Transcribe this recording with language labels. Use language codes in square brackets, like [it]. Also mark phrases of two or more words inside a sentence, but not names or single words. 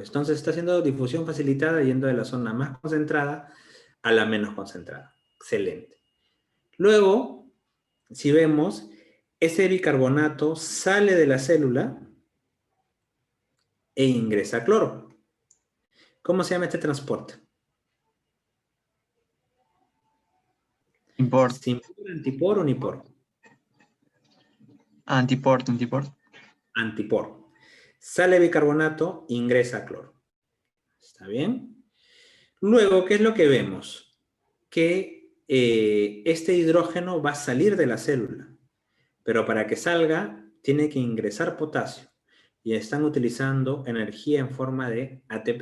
[es] Entonces está haciendo difusión facilitada yendo de la zona más concentrada a la menos concentrada. Excelente. Luego, si vemos, ese bicarbonato sale de la célula e ingresa cloro. ¿Cómo se llama este transporte? Import. ¿Simpor, antipor o unipor? Antiport. Antipor. Sale bicarbonato, ingresa cloro. ¿Está bien? Luego, ¿qué es lo que vemos? Que este hidrógeno va a salir de la célula, pero para que salga tiene que ingresar potasio y están utilizando energía en forma de ATP.